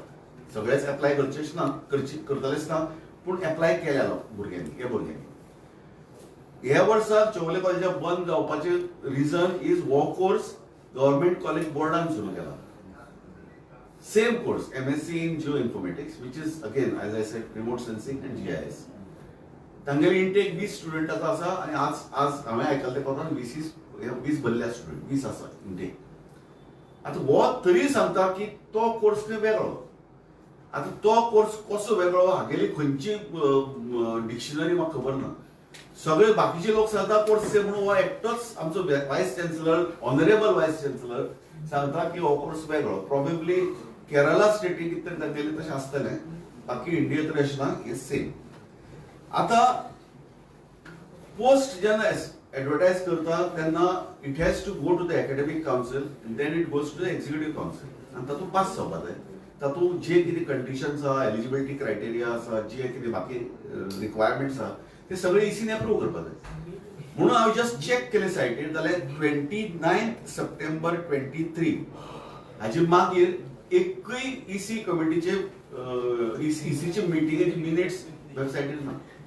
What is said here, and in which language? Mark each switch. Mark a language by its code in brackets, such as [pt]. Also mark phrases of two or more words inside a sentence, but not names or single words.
[kok] सगळेच एप्लाय करचेच ना, करतलेच ना, पूण एप्लाय केल्या भुरग्यांनी, हे भुरग्यांनी. ह्या वर्सा चौगुले कॉलेजां बंद जावपाचे [en] reason is [kok] हो कोर्स [en] government college [kok] बोर्डान सुरू केला. [en] same course MSc in geo informatics, which is again as I said remote sensing and GIS. [kok] तांगेली इंटेक 20 स्टुडंटाचो आसा आनी आज हांवें आयकलां ते कोतान 20 भरल्या स्टुडंट 20 आसा इंटेक. आतां हो तरी सांगता की तो कोर्स खंय वेगळो. आतां तो कोर्स कसो वेगळो हागेली खंयची डिक्शनरी म्हाका खबर ना. सगळे बाकीचे लोक सांगता कोर्स सेम म्हणून. हो एकटोच आमचो [en] vice chancellor, honourable vice chancellor [kok] सांगता की हो कोर्स वेगळो. प्रोबेबली केरला स्टेटीक कितें तरी तांगेलें तशें आसतलें, बाकी इंडिया तरी अशें ना, हे सेम. आतां पोस्ट जेन्ना एडवर्टायज करता तेन्ना [en] it has to go to the academic council then it goes to the executive council, [kok] आनी तातूंत पास जावपा जाय. तातूंत जे कितें कंडिशन्स आहा, [en] eligibility criteria [kok] आसा, जे कितें बाकी रिक्वायरमेंट्स आहा, ते सगळे ECने अप्रूव्ह करपा जाय. म्हणून हांवें [en] just check [kok] केले सायटीर, जाल्यार 29 सप्टेंबर 23 हाचे मागीर एकूय EC कमिटीचे ECचे मिटिंगेचे मिनिट्स वेबसायटीर ना.